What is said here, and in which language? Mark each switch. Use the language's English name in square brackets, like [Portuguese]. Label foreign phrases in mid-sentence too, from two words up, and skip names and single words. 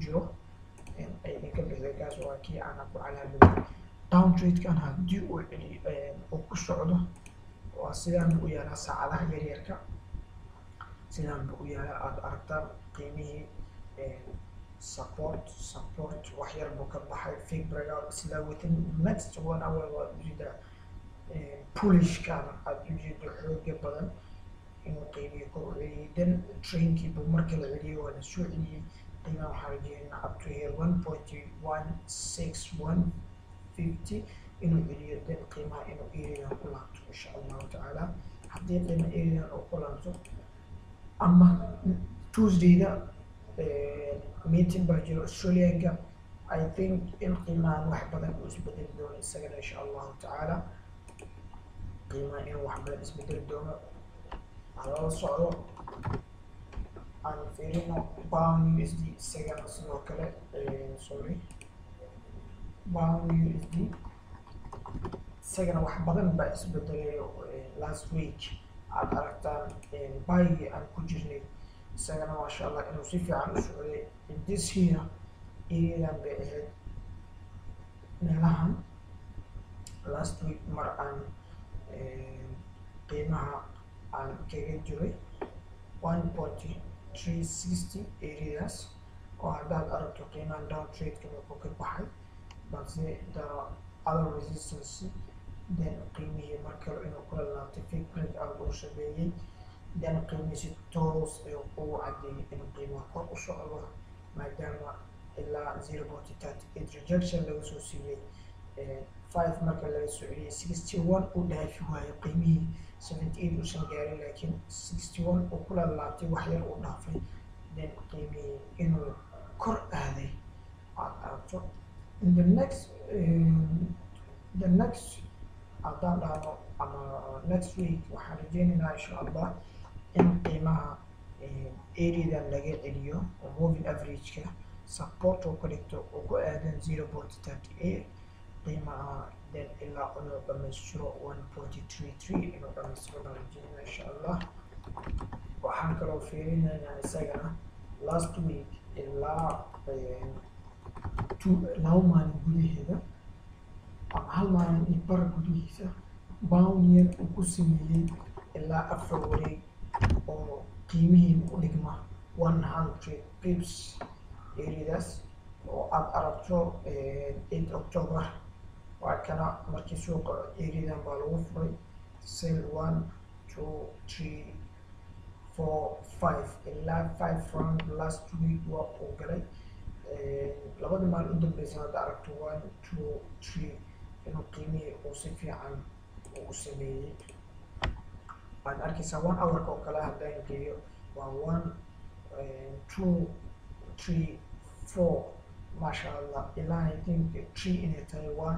[Somali] jiro ay idinka bixday gaas waa kii aan ku calaamadiyay downtrend-kan haddii uu celi uu ku socdo waa sidaan buu u yaalaa saacadaha yaryarka sidaan buu u yaalaa aad aragtaan qiimihii support wax yar buu ka baxay [English] fake breakout [Somali] isla [English] within next 1 hour [Somali] waa ujeedaa pullishkan aad ujeedo xooga badan inuu qiimihii kor u celiyay then trainkii buu marka la celiyay waa la soo celiyey qiimaha waxaa rajeynaa [English] up to here [Somali] 1.16150 inuu celiyo then qiimaha inuu areadan ku laabto [Arabic] إن شاء الله تعالى [Somali] haddii qiima areadan uu ku laabto ama Tuesdayda meeting baa jiro Australianka [English] I think [Somali] in qiimahan wax badan uu isbedeli doono isagana [Arabic] إن شاء الله تعالى [Somali] qiimaha inuu wax badan isbedeli doono halala socdo aan fiirino pound USD isagana sidoo kale sorry pound USD isagana wax badan baa isbedelayo [English] last week [Somali] aad aragtaan buygi aan ku jirnay isagana [Arabic] ما شاء الله [Somali] inuu si fiican u socday [English] in this here [Somali] areadan bay ahayd meelahan [English] last week [Somali] mar aan qiimaha aan kaga jiray 1.360 areas oo haddaad aragto qiimahan downtrade-ka wuxuu ka baxay balse [English] the other resistance [Somali] then qiimihii mar kale inuu kula laabtay [English] fake breakout [Somali] uu sameeyey then qiimihii si toos ayuu ugu cadeeyay inuu qiimaha kor u socdo maadaama ilaa 0.38 rejection laga soo siiyey 5 marka laga soo celiyay 61 uu dhaafi waayo qiimihii 78 uusan gaarin laakiin 61 uu kula laabtay wax yar uu dhaafay then qiimihii inuu kor aaday aad aragto in [English] the next [Somali] haddaan dhahno ama [English] next week [Somali] waxaan rajeynaynaa [Arabic] إن شاء الله [Somali] in qiimaha areadan laga celiyo oo [English] moving average- [Somali] ka support oo ka dhigto oo ku aadan 0.38 qiimaha then ilaa inuu dhamaystiro 1.33 inuu dhamaystiro baan rajeynaa [Arabic] إن شاء الله [Somali] waxaan kaloo fiirinaynaa isagana [English] last week [Somali] ilaa 2 maalin gudaheeda ama hal maalin iyo bar gudihiisa pound yen uu ku sameeyey ilaa 4 wareeg oo qiimihiin u dhigma 100 pips areadaas oo aad aragto 8 October waa kana markii suuqa areadan baa lagu furay sell 1 2 3 4 5 ilaa 5 round [English] last week [Somali] waa uu galay labada maalin u dambeysa hadda aragto 1 2 3 inuu qiimihii uu si fiican uu sameeyey waxaad arkaysaa 1 hour-ka oo kale haddaan geeyo waa 1 2 3 4 [Arabic] ما شاء الله [Somali] ilaa [English] I think [Somali] 3 inay tahay 1